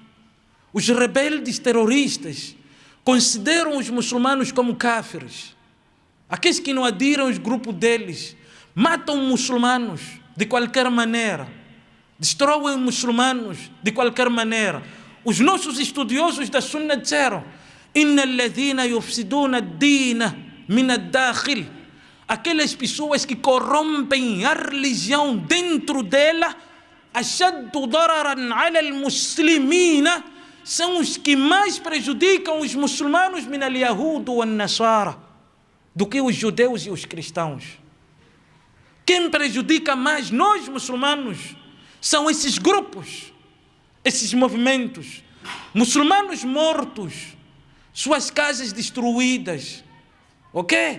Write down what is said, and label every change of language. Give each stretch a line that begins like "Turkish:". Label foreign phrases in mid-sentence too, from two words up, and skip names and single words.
Portuguese: Os rebeldes terroristas consideram os muçulmanos como kafirs. Aqueles que não aderem aos grupos deles, matam muçulmanos de qualquer maneira, destroem muçulmanos de qualquer maneira. Os nossos estudiosos da Sunna disseram:
Arabic: إن الذين يفسدون الدين من الداخل.
Portuguese: Aquelas pessoas que corrompem a religião dentro dela,
Arabic: أشد ضررا على المسلمين,
Portuguese: são os que mais prejudicam os muçulmanos
Arabic: من اليهود والنصارى,
Portuguese: do que os judeus e os cristãos. Quem prejudica mais nós muçulmanos são esses grupos, esses movimentos. Muçulmanos mortos, suas casas destruídas, ok?